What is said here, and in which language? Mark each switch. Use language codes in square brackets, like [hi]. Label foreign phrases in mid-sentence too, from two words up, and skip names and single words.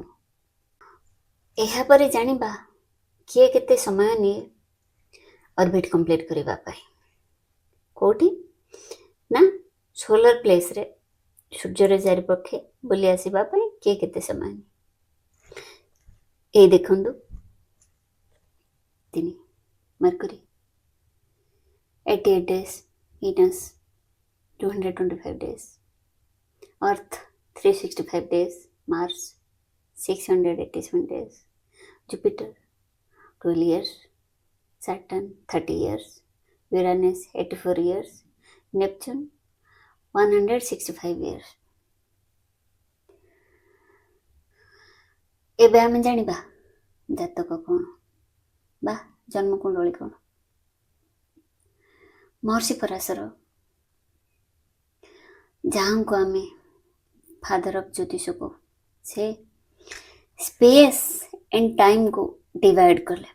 [or] ଏହାପରେ ଜାଣିବା କିଏ କେତେ ସମୟ ନିଏ [en] orbit complete [or] କରିବା ପାଇଁ। କୋଉଠି ନା [en] solar placere [or] ସୂର୍ଯ୍ୟର ଚାରିପକ୍ଷେ ବୁଲି ଆସିବା ପାଇଁ କିଏ କେତେ ସମୟ ନିଏ। ଏଇ ଦେଖନ୍ତୁ, [en] 3 ମର୍କୁରୀ 88 days, Venus 225 days, Earth 365 days, Mars 687 days, Jupiter 12 years, Saturn 30 years, Uranus 84 years, Neptune 165 years। [or] ଏବେ ଆମେ ଜାଣିବା ଜାତକ କ'ଣ ବା ଜନ୍ମକୁଣ୍ଡଳୀ କ'ଣ। ମହର୍ଷି ପରାଶର, ଯାହାଙ୍କୁ ଆମେ [en] father of [or] ଜ୍ୟୋତିଷ କହୁ, ସେ [en] space and timeku divide [or] କଲେ।